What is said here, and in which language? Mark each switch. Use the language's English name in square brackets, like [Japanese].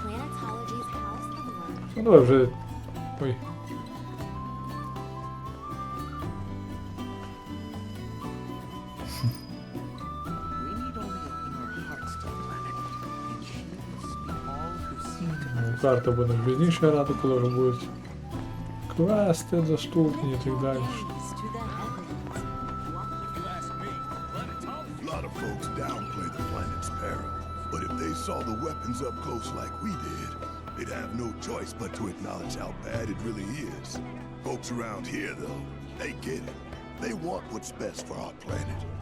[English] Planetology's house of learning. [Ukrainian] Ну давай вже. Ой. [English] We need only open our hearts to the planet, and she will speak all who seek to [Ukrainian] Ну, карта буде пізніше грати, коли вже будуть квести доступні і так далі. [English] Gaze to the heavens. If you ask me, planetology. A lot of folks downplay the planet's peril, but if they saw the weapons up close like we did, they'd have no choice but to acknowledge how bad it really is. Folks around here, though, they get it. They want what's best for our planet.